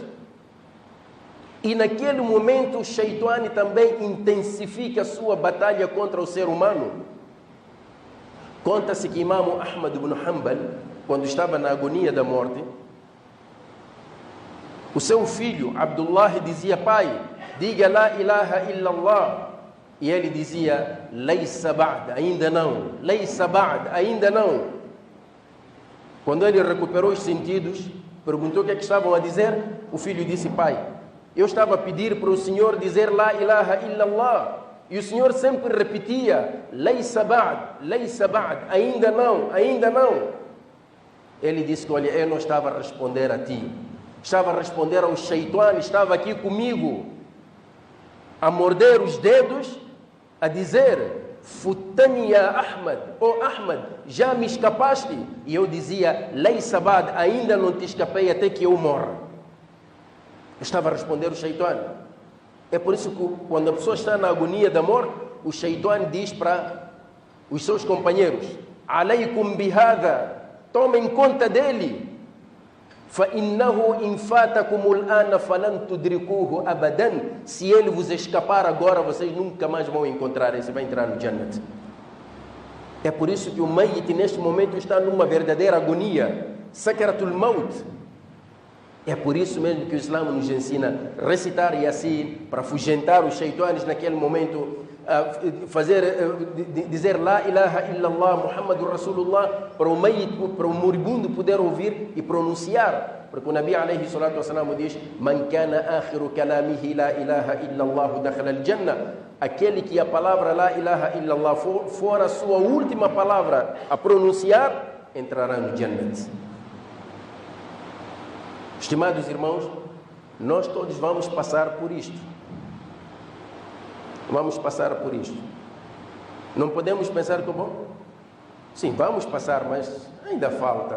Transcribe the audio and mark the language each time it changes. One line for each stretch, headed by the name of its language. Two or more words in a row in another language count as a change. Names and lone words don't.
Portuguese: E naquele momento o Shaitani também intensifica a sua batalha contra o ser humano. Conta-se que Imam Ahmad ibn Hanbal, quando estava na agonia da morte, o seu filho, Abdullah, dizia, pai, diga
Arabic: لا إله إلا الله.
Portuguese: E ele dizia,
Arabic: ليس بعد,
Portuguese: ainda não.
Arabic: ليس بعد,
Portuguese: ainda não. Quando ele recuperou os sentidos, perguntou o que é que estavam a dizer. O filho disse, pai, eu estava a pedir para o Senhor dizer
Arabic: لا إله إلا الله.
Portuguese: E o Senhor sempre repetia,
Arabic: ليس بعد,
Portuguese: ainda não, ainda não. Ele disse que, olha, eu não estava a responder a ti. Estava a responder ao Shaitani, estava aqui comigo, a morder os dedos, a dizer,
Arabic: فتّني يا أحمد, oh Ahmad,
Portuguese: já me escapaste? E eu dizia,
Arabic: ليس بعد,
Portuguese: ainda não te escapei até que eu morra. Eu estava a responder ao Shaitani. É por isso que quando a pessoa está na agonia da morte, o Shaitani diz para os seus companheiros,
Arabic: عليكم بهذا,
Portuguese: tomem conta dele.
Arabic: فَإِنَّهُ إِنْ فَاتَكُمُ الْآنَ فَلَنْ تُدْرِكُوهُ أَبَدًا.
Portuguese: Se ele vos escapar agora, vocês nunca mais vão encontrar ele, você vai entrar no Jannat. É por isso que o Mayyit neste momento está numa verdadeira agonia,
Arabic: سكرات الموت.
Portuguese: É por isso mesmo que o Islã nos ensina a recitar Yasin, para afugentar os shaitanes naquele momento, dizer
Arabic: لا إله إلا الله، محمد رسول الله,
Portuguese: para o Mayyit, para o moribundo poder ouvir e pronunciar. Porque o Nabi
Arabic: عليه الصلاة والسلام
Portuguese: diz,
Arabic: من كان آخر كلامه لا إله إلا الله دخل الجنة.
Portuguese: Aquele que a palavra
Arabic: لا إله إلا الله
Portuguese: for a sua última palavra a pronunciar, entrará no Jannat. Estimados irmãos, nós todos vamos passar por isto. Vamos passar por isto. Não podemos pensar que, bom, sim, vamos passar, mas ainda falta.